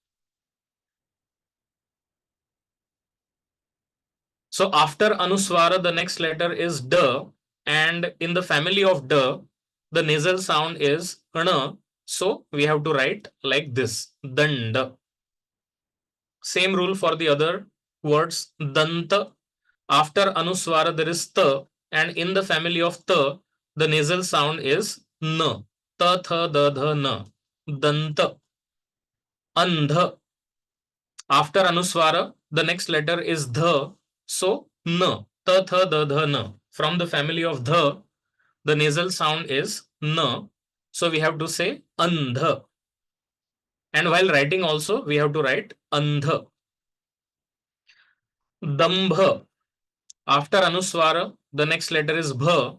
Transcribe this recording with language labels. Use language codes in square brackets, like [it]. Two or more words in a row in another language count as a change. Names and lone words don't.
[en] So after Anuswara, the next letter is D, and in the family of D, the nasal sound is N. So we have to write like this, Danda. Same rule for the other words, Danta. After Anuswara, there is T, and in the family of T, the nasal sound is N. Ta, tha, da, dha, na. Danta. Andha. After Anuswara, the next letter is Dha. So, N. Ta, tha, da, dha, na. From the family of Dha, the nasal sound is N. So, we have to say Andha. And while writing also, we have to write Andha. Dambha. After Anuswara, the next letter is Bha.